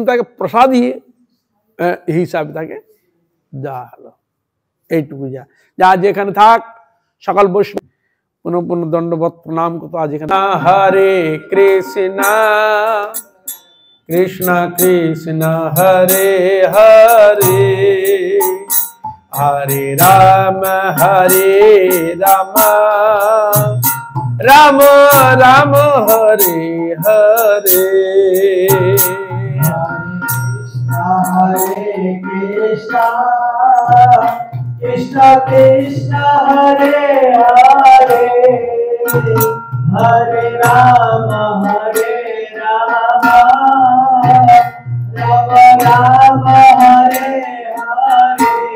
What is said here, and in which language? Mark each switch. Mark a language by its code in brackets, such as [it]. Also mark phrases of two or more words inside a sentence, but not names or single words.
[bn] কিন্তু তাকে প্রসাদী হিসাবে তাকে দেওয়া হলো। এইটুকু যা যেখানে থাক সকল বৈষ্ণব পুনঃ পুনঃ দণ্ডবত প্রণাম করত। আজ এখানে [sa] হরে কৃষ্ণ কৃষ্ণ কৃষ্ণ হরে হরে হরে রাম রাম রাম হরে হরে। हरे कृष्ण, कृष्ण कृष्ण हरे हरे, हरे राम, राम राम, हरे हरे.